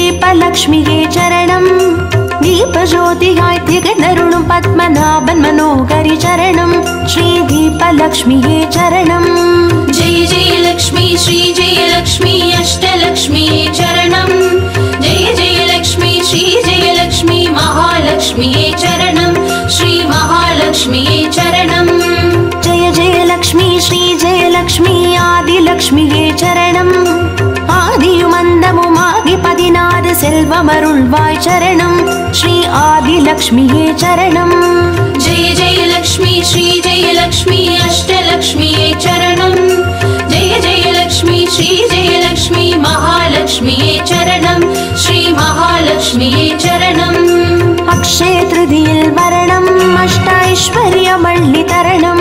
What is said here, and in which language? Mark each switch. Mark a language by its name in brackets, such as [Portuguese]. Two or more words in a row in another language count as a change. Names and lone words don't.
[Tamil] தீபலக்ஷ்மியே சரணம் தீபஜோதியாய திகழ்ந்தருளும் பத்மநாபன் மனோகரி சரணம் ஸ்ரீ தீபலக்ஷ்மியே சரணம் [Sanskrit] जय जय लक्ष्मी श्री जय लक्ष्मी अष्टलक्ष्मी चरणं जय जय लक्ष्मी श्री जय लक्ष्मी महालक्ष्मी चरणं श्री महालक्ष्मी चरणं जय जय लक्ष्मी श्री जय लक्ष्मी [Tamil] ஆதிலக்ஷ்மியே சரணம் ஆதியுமந்தமுமாகி 16 செல்வமருள்வாய் சரணம் ஸ்ரீ ஆதிலக்ஷ்மியே சரணம் [Sanskrit] जय जय लक्ष्मी श्री जय लक्ष्मी अष्टलक्ष्मी चरणं जय जय लक्ष्मी श्री जय लक्ष्मी महालक्ष्मी चरणं श्री महालक्ष्मी चरणं [Tamil] அக்ஷய த்ருதீயல வரணம் அஷ்டைஸ்வர்யமல்லி தரணம்